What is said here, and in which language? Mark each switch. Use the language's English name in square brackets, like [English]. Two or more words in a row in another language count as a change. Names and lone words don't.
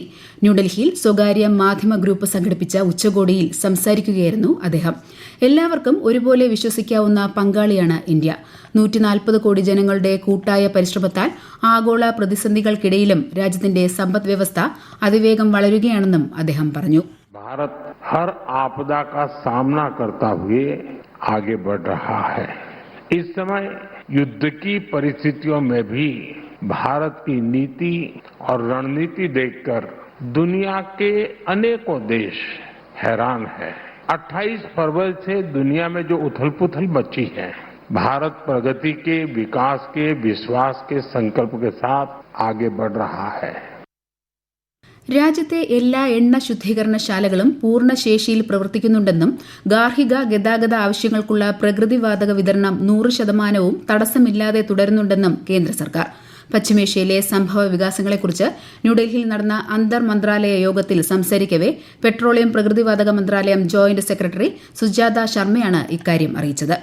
[Malayalam] ന്യൂഡൽഹിയിൽ സ്വകാര്യ മാധ്യമ ഗ്രൂപ്പ് സംഘടിപ്പിച്ച ഉച്ചകോടിയിൽ സംസാരിക്കുകയായിരുന്നു അദ്ദേഹം. എല്ലാവർക്കും ഒരുപോലെ വിശ്വസിക്കാവുന്ന പങ്കാളിയാണ് ഇന്ത്യ. 140 കോടി ജനങ്ങളുടെ കൂട്ടായ പരിശ്രമത്താൽ ആഗോള പ്രതിസന്ധികൾക്കിടയിലും രാജ്യത്തിന്റെ സമ്പദ്വ്യവസ്ഥ അതിവേഗം വളരുകയാണെന്നും അദ്ദേഹം പറഞ്ഞു. [Hindi] भारत हर आपदा का सामना करता हुए आगे बढ़ रहा है. इस समय युद्ध की परिस्थितियों में भी भारत की नीति और रणनीति देखकर दुनिया के अनेकों देश हैरान है. 28 फरवरी से दुनिया में जो उथल-पुथल मची है, भारत प्रगति के, विकास के, विश्वास के संकल्प के साथ आगे बढ़ रहा है. [Malayalam] രാജ്യത്തെ എല്ലാ എണ്ണ ശുദ്ധീകരണശാലകളും പൂർണ്ണശേഷിയിൽ പ്രവർത്തിക്കുന്നുണ്ടെന്നും ഗാർഹിക ഗതാഗത ആവശ്യങ്ങൾക്കുള്ള പ്രകൃതിവാതക വിതരണം 100% തടസ്സമില്ലാതെ തുടരുന്നുണ്ടെന്നും കേന്ദ്ര സർക്കാർ. പശ്ചിമേഷ്യയിലെ സംഭവ വികാസങ്ങളെക്കുറിച്ച് ന്യൂഡൽഹിയിൽ നടന്ന അന്തർ മന്ത്രാലയ യോഗത്തിൽ സംസാരിക്കവെ പെട്രോളിയം പ്രകൃതിവാതക മന്ത്രാലയം ജോയിന്റ് സെക്രട്ടറി സുജാത ശർമ്മയാണ് ഇക്കാര്യം അറിയിച്ചത്.